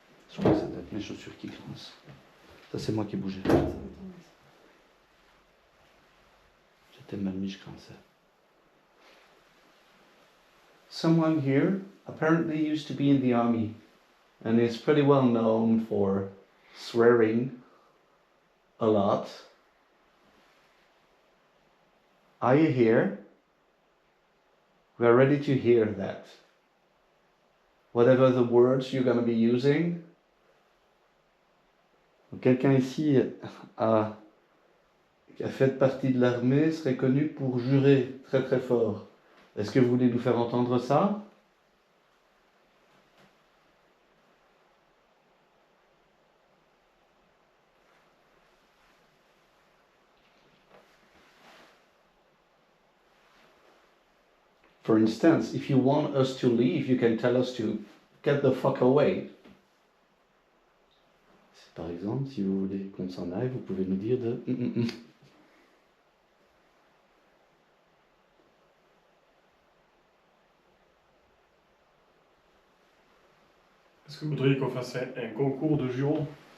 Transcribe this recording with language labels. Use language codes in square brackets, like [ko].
[fr] Je crois que ça doit être mes chaussures qui grincent. Ça, c'est moi qui bougeais. J'étais mal mis, je grinçais. [en] Someone here apparently used to be in the army and is pretty well known for swearing a lot. Are you here? We are ready to hear that. Whatever the words you're going to be using. [fr] Quelqu'un ici qui a fait partie de l'armée serait connu pour jurer très très fort. Est-ce que vous voulez nous faire entendre ça ? [en] For instance, if you want us to leave, you can tell us to get the fuck away. [fr] Par exemple, si vous voulez qu'on s'en aille, vous pouvez nous dire de... Est-ce que vous voudriez qu'on fasse un concours de jurons?